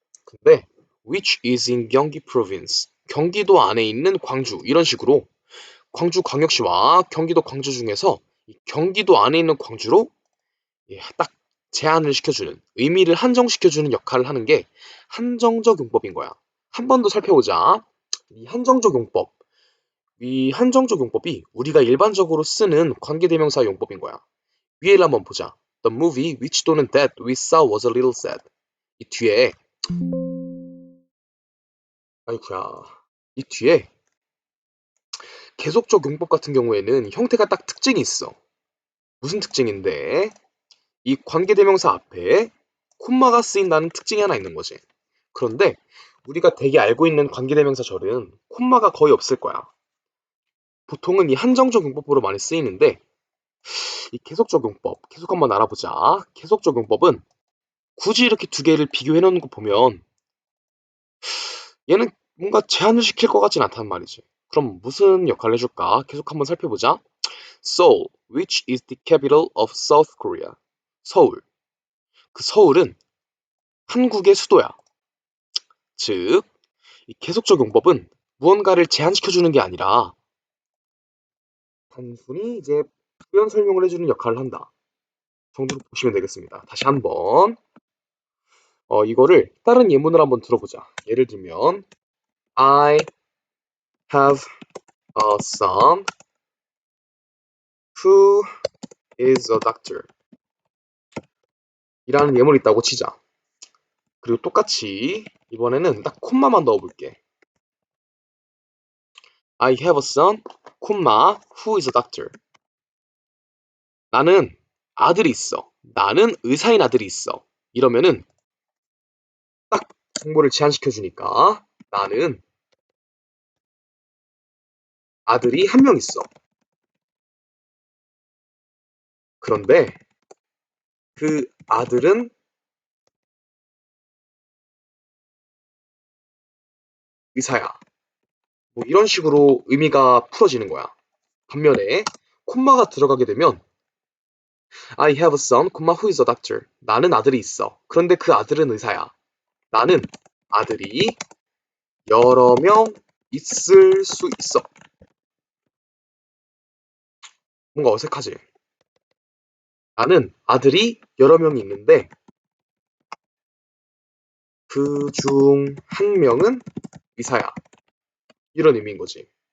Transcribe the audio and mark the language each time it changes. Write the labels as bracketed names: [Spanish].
[Korean] 근데 [English] which is in [Korean] 경기 province, 경기도 안에 있는 광주 이런 식으로 광주 광역시와 경기도 광주 중에서 이 경기도 안에 있는 광주로 딱 제한을 시켜주는, 의미를 한정시켜주는 역할을 하는 게 한정적 용법인 거야. 한 번 더 살펴보자. 이 한정적 용법. 이 한정적 용법이 우리가 일반적으로 쓰는 관계대명사 용법인 거야. 위에를 한번 보자. [English] The movie which 또는 that we saw was a little sad. [Korean] 이 뒤에 아이쿠야. 이 뒤에 계속적 용법 같은 경우에는 형태가 딱 특징이 있어. 무슨 특징인데? 이 관계대명사 앞에 콤마가 쓰인다는 특징이 하나 있는 거지. 그런데 우리가 대개 알고 있는 관계대명사절은 콤마가 거의 없을 거야. 보통은 이 한정적 용법으로 많이 쓰이는데 이 계속적 용법, 계속 한번 알아보자. 계속적 용법은 굳이 이렇게 두 개를 비교해 놓는 거 보면 얘는 뭔가 제한을 시킬 것 같진 않단 말이지. 그럼 무슨 역할을 해줄까? 계속 한번 살펴보자. [English] Seoul, which is the capital of South Korea. [Korean] 서울. 그 서울은 한국의 수도야. 즉, 이 계속적 용법은 무언가를 제한시켜주는 게 아니라 단순히 이제 표현 설명을 해주는 역할을 한다. 정도로 보시면 되겠습니다. 다시 한번 이거를 다른 예문을 한번 들어보자. 예를 들면 [English] I have a son who is a doctor [Korean] 이라는 예문이 있다고 치자. 그리고 똑같이 이번에는 딱 콤마만 넣어볼게. [English] I have a son, who is a doctor. [Korean] 나는 아들이 있어. 나는 의사인 아들이 있어. 이러면은 딱 정보를 제한시켜주니까 나는 아들이 한 명 있어. 그런데 그 아들은 의사야. 뭐 이런 식으로 의미가 풀어지는 거야. 반면에 콤마가 들어가게 되면 [English] I have a son, who is a doctor. [Korean] 나는 아들이 있어. 그런데 그 아들은 의사야. 나는 아들이 여러 명 있을 수 있어. 뭔가 어색하지? 나는 아들이 여러 명이 있는데 그 중 한 명은 의사야. 이런 의미인 거지.